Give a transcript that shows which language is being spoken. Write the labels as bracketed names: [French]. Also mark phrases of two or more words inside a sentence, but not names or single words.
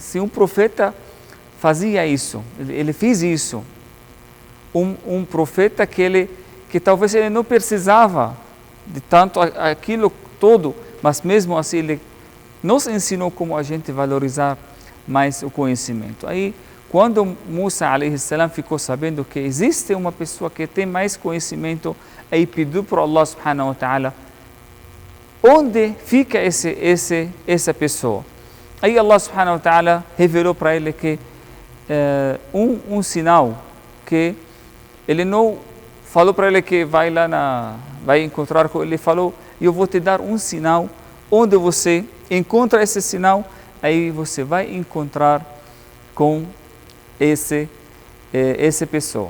[Portuguese] Se um profeta fazia isso, ele fez isso, um profeta que talvez ele não precisava de tanto aquilo todo, mas mesmo assim ele nos ensinou como a gente valorizar mais o conhecimento. Aí, quando Musa a.s. ficou sabendo que existe uma pessoa que tem mais conhecimento, aí pediu para [Arabic] الله سبحانه وتعالى, [Portuguese] onde fica essa pessoa? Aí [Arabic] الله سبحانه وتعالى [Portuguese] revelou para ele que um sinal, que ele não falou para ele que vai encontrar com ele, ele falou, eu vou te dar um sinal, onde você encontra esse sinal, aí você vai encontrar com essa pessoa.